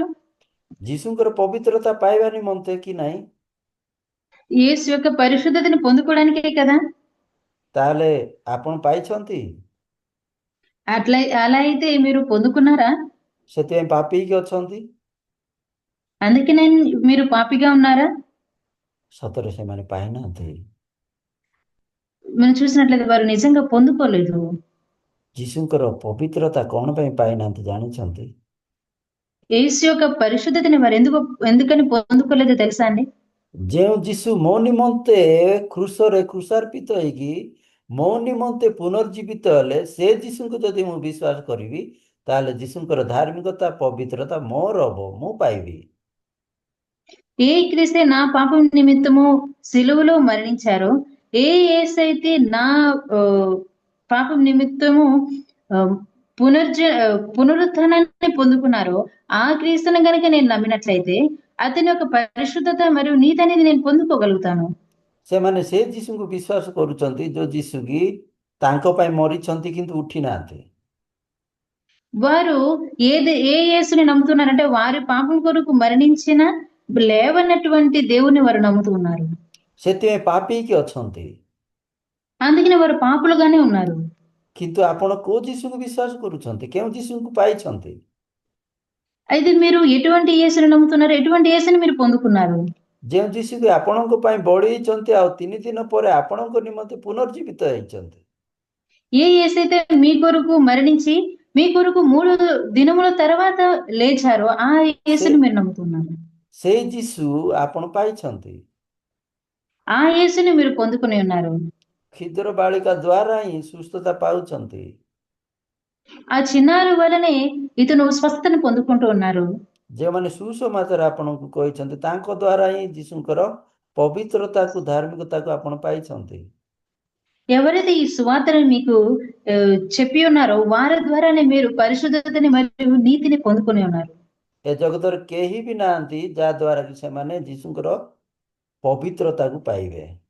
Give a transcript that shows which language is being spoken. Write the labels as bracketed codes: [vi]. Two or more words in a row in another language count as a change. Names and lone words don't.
[or] ଯୀଶୁଙ୍କର ପବିତ୍ରତା ପାଇବା ନିମନ୍ତେ କି ନାହିଁ? [te] యేసు యొక్క పరిశుద్ధతని పొందుకోవడానికే కదా। [or] ତାହେଲେ ଆପଣ ପାଇଛନ୍ତି? [te] అలా అయితే మీరు పొందుకున్నారా? [or] ସେଥିପାଇଁ ପାପୀ ହେଇକି ଅଛନ୍ତି? [te] అందుకే మీరు పాపిగా ఉన్నారా? [or] ସତରେ ସେମାନେ ପାଇନାହାନ୍ତି। [te] మనం చూసినట్లయితే వారు నిజంగా పొందుకోలేదు। [or] ଯୀଶୁଙ୍କର ପବିତ୍ରତା କଣ ପାଇଁ ପାଇନାହାନ୍ତି ଜାଣିଛନ୍ତି? [te] యేసు యొక్క పరిశుద్ధతని వారు ఎందుకని పొందుకోలేదో తెలుసా అండి? [or] ଯେଉଁ ଯୀଶୁ ମୋ ନିମନ୍ତେ କ୍ରୁଶରେ କ୍ରୁଶାର୍ପିତ ହେଇକି ମୋ ନିମନ୍ତେ ପୁନର୍ଜୀବିତ ହେଲେ ସେ ଯୀଶୁଙ୍କୁ ଯଦି ମୁଁ ବିଶ୍ୱାସ କରିବି ତାହେଲେ ଯୀଶୁଙ୍କର ଧାର୍ମିକତା ପବିତ୍ରତା ମୋର ହବ, ମୁଁ ପାଇବି। [te] ఏ క్రీస్తే నా పాపం నిమిత్తము సిలువలో మరణించారో, ఏ యేసైతే నా పాపం నిమిత్తము ఆ, పునరుత్థానాన్ని పొందుకున్నారో ఆ క్రీస్తుని గనుక నేను నమ్మినట్లయితే అతని యొక్క పరిశుద్ధత మరియు నీతి అనేది నేను పొందుకోగలుగుతాను. [or] ସେମାନେ ସେ ଯୀଶୁଙ୍କୁ ବିଶ୍ୱାସ କରୁଛନ୍ତି ଯୋଉ ଯୀଶୁ କି ତାଙ୍କ ପାଇଁ ମରିଛନ୍ତି କିନ୍ତୁ ଉଠି ନାହାନ୍ତି। [te] వారు ఏ యేసుని నమ్ముతున్నారంటే వారి పాపం కొరకు మరణించిన లేవనటువంటి దేవుని వారు నమ్ముతూ ఉన్నారు. [or] ସେଥିପାଇଁ ପାପୀ ହେଇକି ଅଛନ୍ତି। [te] అందుకని వారు పాపులుగానే ఉన్నారు. [or] କିନ୍ତୁ ଆପଣ କୋଉ ଯୀଶୁଙ୍କୁ ବିଶ୍ୱାସ କରୁଛନ୍ତି? କେଉଁ ଯୀଶୁଙ୍କୁ ପାଇଛନ୍ତି? [te] అయితే మీరు ఎటువంటి యేసుని నమ్ముతున్నారు? ఎటువంటి యేసుని మీరు పొందుకున్నారు? [or] ଯେଉଁ ଯୀଶୁକୁ ଆପଣଙ୍କ ପାଇଁ ବଳି ହେଇଛନ୍ତି ଆଉ 3 ଦିନ ପରେ ଆପଣଙ୍କ ନିମନ୍ତେ ପୁନର୍ଜୀବିତ ହେଇଛନ୍ତି। [te] ఏ యేసైతే మీ కొరకు మరణించి మీ కొరకు 3 దినముల తర్వాత లేచారో ఆ [or] ସେ [te] యేసుని మీరు నమ్ముతున్నారు. [or] ସେଇ ଯୀଶୁ ଆପଣ ପାଇଛନ୍ତି। [te] ఆ యేసుని మీరు పొందుకొని ఉన్నారు. [or] କ୍ଷୁଦ୍ର ବାଳିକା ଦ୍ୱାରା ହିଁ ସୁସ୍ଥତା ପାଉଛନ୍ତି। [te] ఆ చిన్నారి వలనే ఇతను స్వస్థతను పొందుకుంటూ ఉన్నారు. [or] ଯେଉଁମାନେ ସୁସମାଚାର ଆପଣଙ୍କୁ କହିଛନ୍ତି ତାଙ୍କ ଦ୍ୱାରା ହିଁ ଯୀଶୁଙ୍କର ପବିତ୍ରତାକୁ ଧାର୍ମିକତାକୁ ଆପଣ ପାଇଛନ୍ତି। [te] ఎవరైతే ఈ సువార్తను మీకు చెప్పి ఉన్నారో వారి ద్వారానే మీరు పరిశుద్ధతని మరియు నీతిని పొందుకొని ఉన్నారు. [or] ଏ ଜଗତରେ କେହି ବି ନାହାନ୍ତି ଯାହା ଦ୍ୱାରା କି ସେମାନେ ଯୀଶୁଙ୍କର ପବିତ୍ରତାକୁ ପାଇବେ।